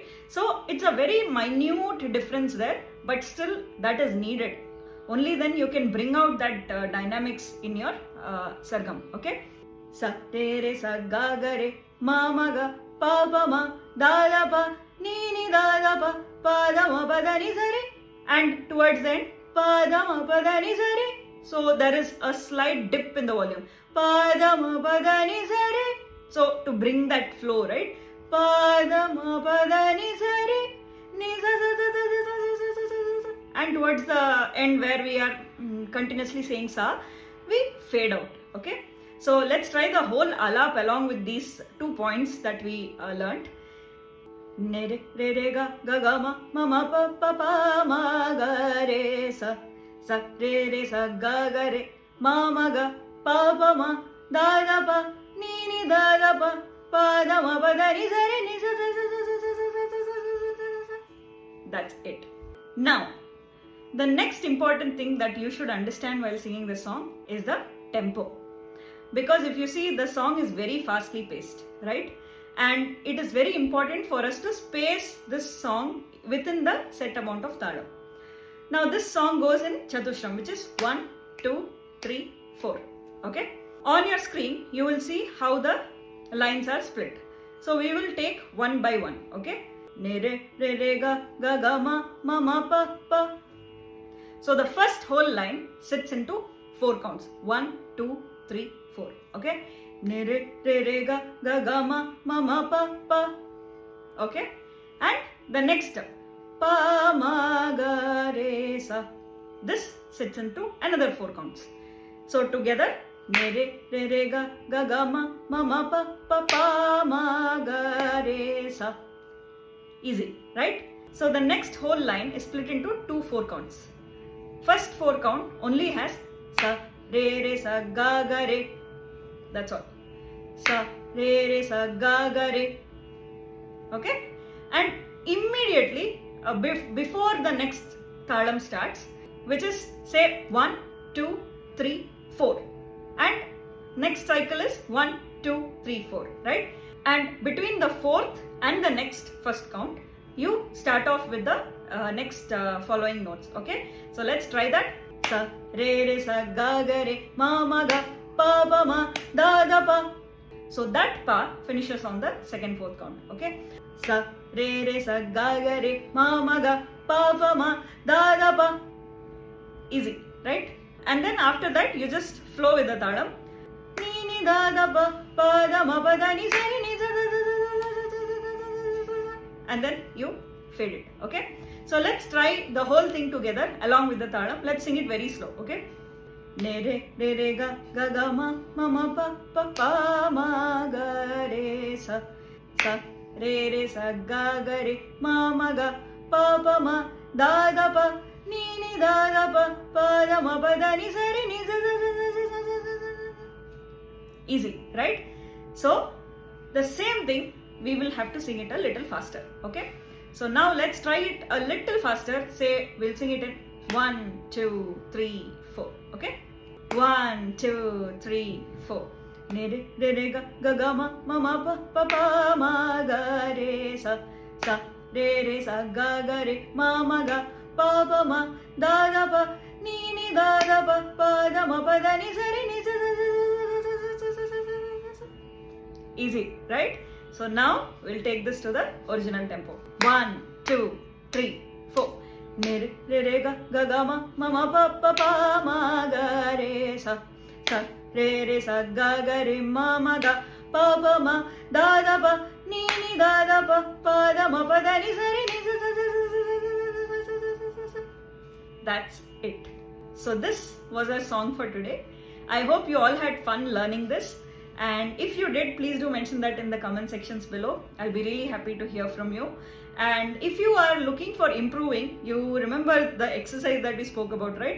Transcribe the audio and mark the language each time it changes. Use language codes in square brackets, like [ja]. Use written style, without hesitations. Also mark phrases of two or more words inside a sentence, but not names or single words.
[en] So it's a very minute difference there, but still that is needed. Only then you can bring out that dynamics in your sargam, okay? Sa re re sa ga ga re ma ma ga pa pa ma da da pa ni ni da da pa pa da ma pa da ni sa re, and towards the end pa da ma pa da ni sa re. So there is a slight dip in the volume. Pa da ma pa da ni sa re. So to bring that flow, right? Pa da ma pa da ni sa re ni sa sa sa sa sa sa sa sa. And towards the end where we are continuously saying sa, we fade out, okay? So let's try the whole alap along with these 2 points that we learnt. Ne re re re ga ga ma ma pa pa pa ma ga re sa sa re re sa ga ga re ma ga pa pa ma da da pa ni ni da da pa pa da ma pa da ni sa re ni sa sa sa sa sa sa sa sa sa. That's it. Now, the next important thing that you should understand while singing this song is the tempo. Because if you see, the song is very fastly paced, right? And it is very important for us to space this song within the set amount of Thalam. Now this song goes in Chatushram, which is 1, 2, 3, 4. Okay? On your screen, you will see how the lines are split. So we will take one by one. Okay? Ne re re re ga ga ma pa pa. So the first whole line sits into 4 counts. 1, 2, 3, 4. Okay? Ne re re re ga ma pa pa. Okay? And the next pa ma ga re sa. This sits into another 4 counts. So together, ne re re ga ma pa ma ga re sa. Easy, right? So the next whole line is split into 2 4 counts. First 4 count only has sa re sa ga re. That's all. Sa re sa ga re. Okay? And immediately before the next Thalam starts, which is say 1, 2, 3, 4. And next cycle is 1, 2, 3, 4. Right? And between the 4th and the next first count, you start off with the next following notes. Okay? So let's try that. Sa re sa ga re ma ga pa pa ma da da pa. So that pa finishes on the second 4th count. Okay? Sa re sa ga re ma ga pa pa ma da da pa. Easy, right? And then after that you just flow with the Thalam. Ni ni da da pa da ma pa da ni sa ni sa sa sa sa. And then you fade it. Okay? So let's try the whole thing together along with the Thalam. Let's sing it very slow. Okay? Ne re re ga ma pa pa ma ga re sa sa re sa ga re ma ga pa pa ma da da pa ni ni da da pa da ma pa da ni sa re ni sa sa sa. Easy, right? So the same thing we will have to sing it a little faster. Okay? So now let's try it a little faster. Say we'll sing it in 1, 2, 3, 4. Okay? 1, 2, 3, 4. Ne re ga ma pa ma ga re sa re sa ga re ma ga pa pa ma da da pa ni da da pa da ma pa da ni sa re ni sa. Easy, right? So now we'll take this to the original tempo. 1, 2, 3, 4. Ne re ga ma pa pa ma ga re sa re sa ga re ma ga pa pa ma da da pa ni ni da da pa da ma pa da ni sa re ni sa sa sa sa sa. That's it. So this was our song for today. I hope you all had fun learning this. And if you did, please do mention that in the comment sections below. I'll be really happy to hear from you. And if you are looking for improving, you remember the exercise that we spoke about, right?